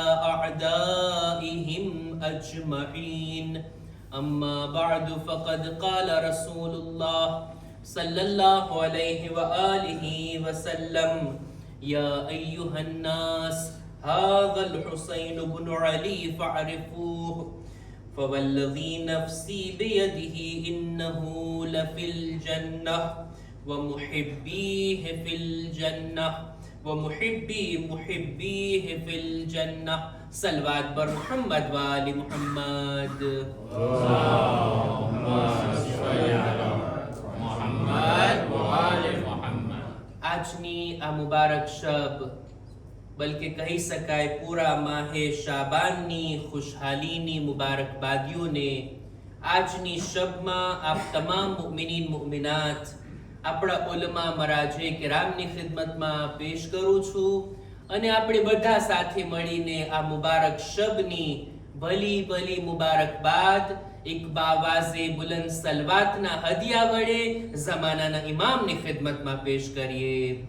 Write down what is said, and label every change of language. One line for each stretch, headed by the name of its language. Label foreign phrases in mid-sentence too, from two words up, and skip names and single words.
Arabic: أعدائهم أجمعين أما بعد فقد قال رسول الله صلى الله عليه وآله وسلم يا أيها الناس هذا الحسين بن علي فاعرفوه فوالذي نفسي بيده إنه لفي الجنة ومحبيه في الجنة محبيه في الجنة صلوات بر محمد وآل محمد اللهم صل على محمد وآل محمد
Gujarati: આજની આ મુબારક શબ બલકે કહી શકાય પૂરા માહે શાબાનની ખુશહાલીની મુબારકબાદીઓને આજની શબમાં આપ તમામ મુમિનીન મુમિનાત આપણા ઉલમા મરાજે કિરામની ખિદમતમાં પેશ કરું છું અને આપણે બધા સાથે મળીને આ મુબારક શબની ભલી ભલી મુબારકબાદ એક બાવાઝે બુલંદ સલવાતના હદિયા વડે ઝમાનાના ઇમામની ખિદમતમાં પેશ કરીએ